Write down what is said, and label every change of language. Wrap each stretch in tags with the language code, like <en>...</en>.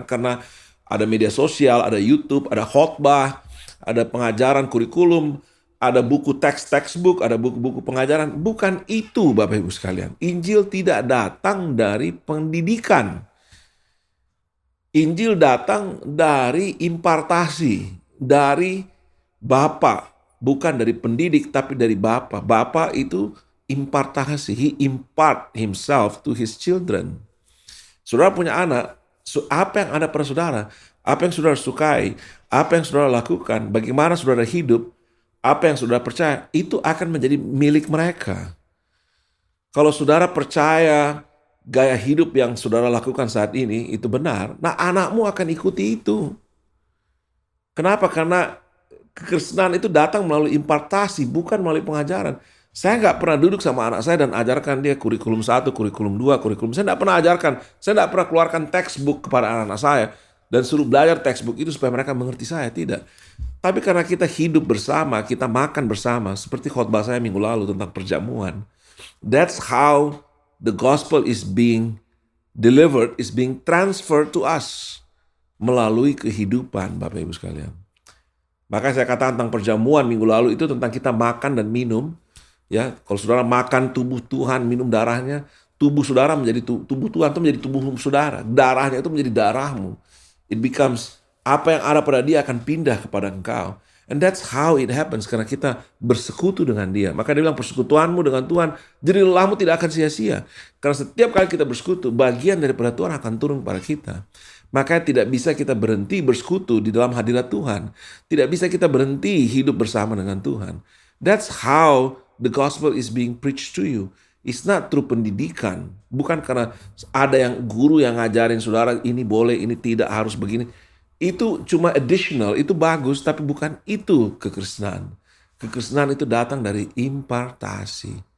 <id>Karena ada media sosial, ada YouTube, ada khotbah, ada pengajaran kurikulum, ada buku textbook, ada buku-buku pengajaran. Bukan itu Bapak Ibu sekalian. Injil tidak datang dari pendidikan. Injil datang dari impartasi, dari Bapa, bukan dari pendidik tapi dari Bapa. Bapa itu impartasi,</id> <en>he impart himself to his children.</en> <id>Saudara punya anak, apa yang ada pada saudara, apa yang saudara sukai, apa yang saudara lakukan, bagaimana saudara hidup, apa yang saudara percaya, itu akan menjadi milik mereka. Kalau saudara percaya gaya hidup yang saudara lakukan saat ini itu benar, nah anakmu akan ikuti itu. Kenapa? Karena kekristenan itu datang melalui impartasi, bukan melalui pengajaran. Saya nggak pernah duduk sama anak saya dan ajarkan dia kurikulum 1, kurikulum 2, kurikulum. Saya nggak pernah ajarkan, saya nggak pernah keluarkan textbook kepada anak-anak saya dan suruh belajar textbook itu supaya mereka mengerti saya, tidak. Tapi karena kita hidup bersama, kita makan bersama, seperti khotbah saya minggu lalu tentang perjamuan.</id> <en>That's how the gospel is being delivered, is being transferred to us</en> <id>melalui kehidupan, Bapak Ibu sekalian. Maka saya katakan tentang perjamuan minggu lalu itu tentang kita makan dan minum. Ya, kalau saudara makan tubuh Tuhan, minum darahnya, tubuh saudara menjadi tubuh Tuhan itu menjadi tubuh saudara. Darahnya itu menjadi darahmu.</id> <en>It becomes,</en> <id>apa yang ada pada dia akan pindah kepada engkau.</id> <en>And that's how it happens,</en> <id>karena kita bersekutu dengan dia. Maka dia bilang persekutuanmu dengan Tuhan, jerih lelahmu tidak akan sia-sia. Karena setiap kali kita bersekutu, bagian daripada Tuhan akan turun kepada kita. Maka tidak bisa kita berhenti bersekutu di dalam hadirat Tuhan. Tidak bisa kita berhenti hidup bersama dengan Tuhan.</id> <en>That's how the gospel is being preached to you. It's not through pendidikan.</en> <id>Bukan karena ada yang guru yang ngajarin saudara ini boleh, ini tidak, harus begini. Itu cuma additional, itu bagus, tapi bukan itu kekristenan. Kekristenan itu datang dari impartasi.</id>